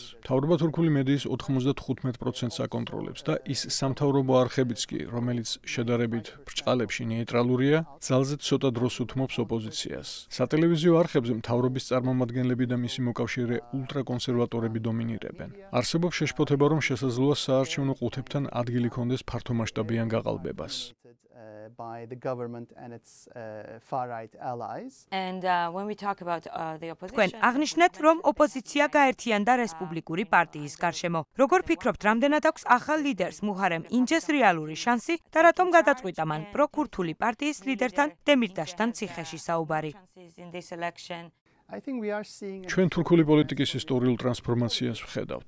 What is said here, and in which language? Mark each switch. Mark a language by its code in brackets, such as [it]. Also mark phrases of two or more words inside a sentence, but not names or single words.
[ka] მთავრობა თურქული მედიის 95%-ს აკონტროლებს და ის სამთავრობო არხებიც კი, რომელიც შედარებით ბრჭყალებში ნეიტრალურია, ძალზე ცოტა დროს უთმობს ოპოზიციას. სატელევიზიო არხებზე მთავრობის წარმომადგენლები და მისი მოკავშირე ულტრაკონსერვატორები დომინირებენ. არსებობს შეშფოთება, რომ შესაძლოა საარჩევნო ყუთებთან ადგილი ჰქონდეს ფართომასშტაბიან გაყალბებას. [en] By the government and its far-right allies. And when we talk about the opposition, [ka] აღნიშნეთ, რომ ოპოზიცია გაერთიანდა რესპუბლიკური პარტიის გარშემო. როგორ ფიქრობთ, რამდენად აქვს ახალ ლიდერს მუჰარემ ინჯეს რეალური შანსი და რატომ გადაწყვიტა მან პროქურთული პარტიის ლიდერთან დემირტაშთან ციხეში საუბარი? ჩვენ თურქული პოლიტიკის ისტორიულ ტრანსფორმაციას ვხედავთ.